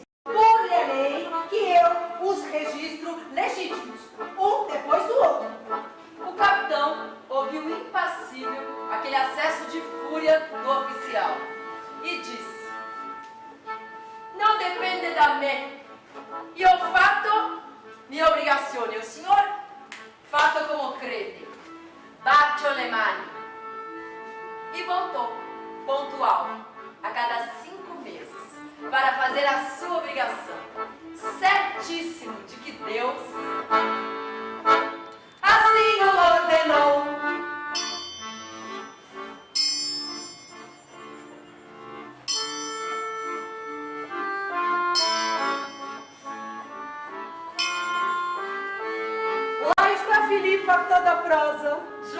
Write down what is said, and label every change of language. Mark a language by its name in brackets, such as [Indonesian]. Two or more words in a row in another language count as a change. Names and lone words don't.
[Portuguese] Por lei que eu os registro legítimos, um depois do outro. O capitão ouviu impassível aquele acesso de fúria do oficial e disse: não depende da me. [Italian] Io ho fatto mia obbligazione, [Portuguese] o senhor [Italian] fatto [Portuguese] como crede. [Italian] Bacio le mani. [Portuguese] E voltou, pontual, a cada 5 meses, para fazer a sua obrigação, certíssimo de que Deus assim o ordenou. Lá está Filipa toda prosa.